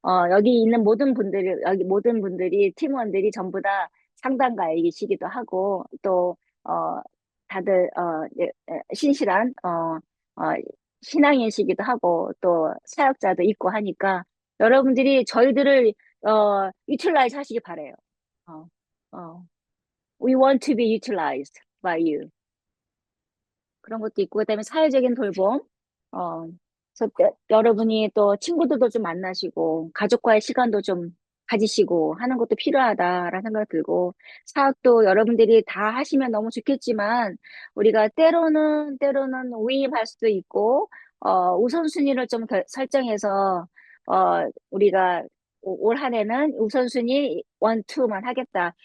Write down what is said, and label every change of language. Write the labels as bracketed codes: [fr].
[ko] 여기 모든 분들이, 팀원들이 전부 다 상담가이시기도 하고, 또, 다들, 신실한, 어, 신앙인이시기도 하고, 또 사역자도 있고 하니까, 여러분들이 저희들을, 유틸라이즈 하시기 바래요. 어, 어. [en] We want to be utilized by you. [ko] 그런 것도 있고, 그다음에 사회적인 돌봄. 어, 여러분이 또 친구들도 좀 만나시고, 가족과의 시간도 좀 가지시고 하는 것도 필요하다라는 생각이 들고, 사학도 여러분들이 다 하시면 너무 좋겠지만, 우리가 때로는 위임할 수도 있고, 우선순위를 좀 설정해서, 우리가 올 한 해는 우선순위 1, 2만 하겠다.